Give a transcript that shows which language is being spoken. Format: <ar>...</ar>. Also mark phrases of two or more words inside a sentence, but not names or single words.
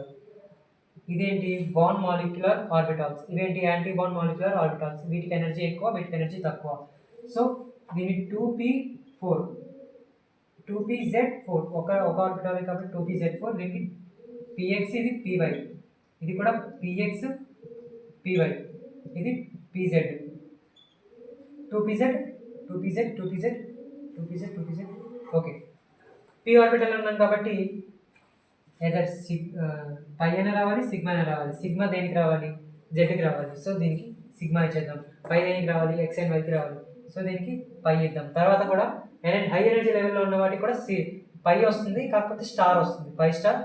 <te>ఇదేంటి</te> <en>bond molecular orbitals,</en> <te>ఇవేంటి</te> <en>anti bond molecular orbitals.</en> <te>వీటికి ఎనర్జీ ఎక్కువ, వీటికి ఎనర్జీ తక్కువ. సో దీని 2p4 2pz4 ఒక ఆర్బిటాల్ కాబట్టి 2pz4. దీనికి px, ఇది py, ఇది కూడా px py, ఇది pz. 2pz 2pz 2pz 2pz 2pz. ఓకే, p ఆర్బిటల్ ఉన్నాం కాబట్టి ఏదర్ పై అయినా రావాలి, సిగ్మా అయినా రావాలి. సిగ్మా దేనికి రావాలి, జెడ్కి రావాలి. సో దీనికి సిగ్మా ఇచ్చేద్దాం. పై దేనికి రావాలి,</te> <en>x and y</en> <te>రావాలి. సో దీనికి పై ఇద్దాం. తర్వాత కూడా</te> <en>high energy level</en> <te>ఉన్న వాటికి కూడా పై వస్తుంది, కాకపోతే స్టార్ వస్తుంది,</te> <en>pi star.</en>